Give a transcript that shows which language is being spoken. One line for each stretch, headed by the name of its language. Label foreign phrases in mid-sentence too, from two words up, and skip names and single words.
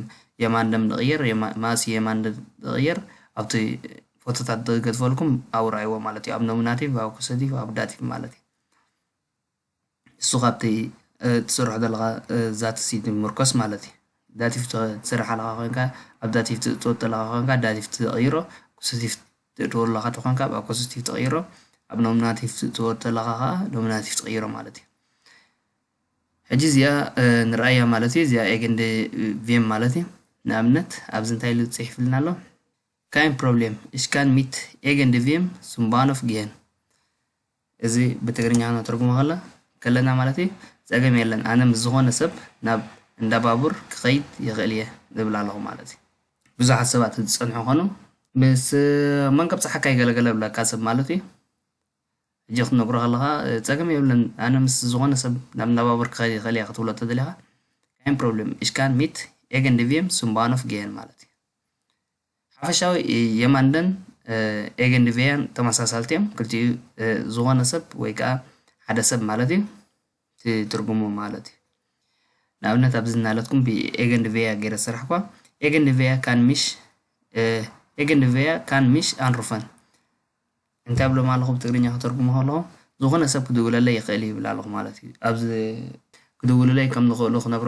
Tigrinya: የማንደም ንቕይር ማሲ የማንድ ንቕይር ኣብቲ ፎቶታት ዝገጥፈልኩም ኣብኡ ራእይዎ ማለት እዩ። ኣብ ኖሚናቲቭ ኣብ ኣኩዜቲቭ ኣብ ዳቲቭ ማለት እዩ። እሱ ካብቲ ትሰርሖ ዘለካ ዛት ምርኮስ ማለት እዩ። ዳቲቭ ትሰርሕ ኣለካ ኮንካ ኣብ ዳቲቭ ትእትወ ዘለካ ኮንካ ዳቲቭ ትቕይሮ፣ ኣኩዜቲቭ ትእትወ ዘለካ ኮንካ ኣብ ኣኩዜቲቭ ትቕይሮ፣ ኣብ ኖሚናቲቭ ትእትወ ዘለካ ከዓ ኖሚናቲቭ ትቕይሮ ማለት እዩ። ሕጂ እዚኣ ንርአያ ማለት እዩ። እዚኣ ኤገንድቪየም ማለት እዩ። ንኣብነት ኣብዚ እንታይ ኢሉ ፅሒፍልና ኣሎ
German: kein problem ich kann mit irgendwem zum Bahnhof gehen
Tigrinya: እዚ ብትግርኛ ተርጉሞ ከለና ማለት እዩ ፀገም የለን ኣነ ምስ ዝኾነ ሰብ ናብ እንዳ ባቡር ክኸይድ ይኽእል እየ ዝብል ኣለኹ ማለት እዩ ብዙሓት ሰባት ዝፀንሑ ኮኑ ምስ መንቀብ ፀሓካ ይገለገለ ብለካ ሰብ ማለት እዩ እጂ ክትነግሮ ከለካ ፀገም የብለን ኣነ ምስ ዝኾነ ሰብ ናብ እንዳ ባቡር ክኸይድ ይኽእል እየ ክትብሎ ተደሊኻ
German: kein problem ich kann mit irgendwem zum Bahnhof gehen
Tigrinya: ማለት እዩ ሓፈሻዊ የማንደን ኤገንድቬያን ተመሳሳልቲ እዮም ክልቲኡ ዝኾነ ሰብ ወይ ከዓ ሓደ ሰብ ማለት እዩ ትርጉሙ ማለት እዩ ንኣብነት ኣብዚ እናለትኩም ብኤገንድቬያ ገይረ ስራሕ እኳ
German: irgendwer kann mich anrufen
Tigrinya: እንታይ ብሎም ኣለኹ ብትግርኛ ክተርጉሞ ከለኹ ዝኾነ ሰብ ክድውለለይ ይኽእል ይብል ኣለኹ ማለት እዩ ኣብዚ ክድውለለይ ከም ዝኽእሉ ክነግሮም